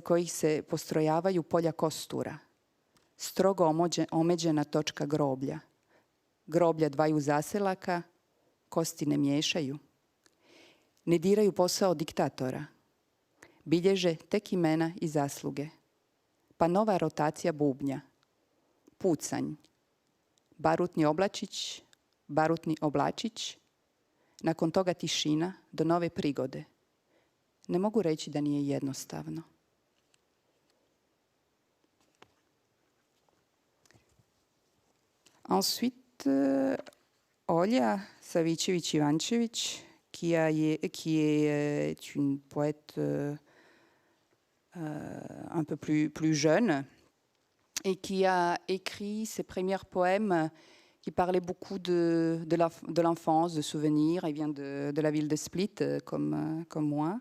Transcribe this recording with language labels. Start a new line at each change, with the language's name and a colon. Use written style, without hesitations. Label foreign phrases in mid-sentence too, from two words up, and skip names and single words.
Croatian: kojih se postrojavaju polja kostura, strogo omeđena točka groblja, groblja dvaju zaselaka, kosti ne miješaju, ne diraju posao diktatora, bilježe tek imena i zasluge, pa nova rotacija bubnja, pucanj, barutni oblačić, barutni oblačić, nakon toga tišina do nove prigode. Ne mogu reći da nije jednostavno.
French: Ensuite, Olja Savičević-Ivančević, qui est une poète un peu plus jeune et qui a écrit ses premiers poèmes qui parlaient beaucoup de l'enfance, de souvenirs. Elle vient de la ville de Split, comme moi.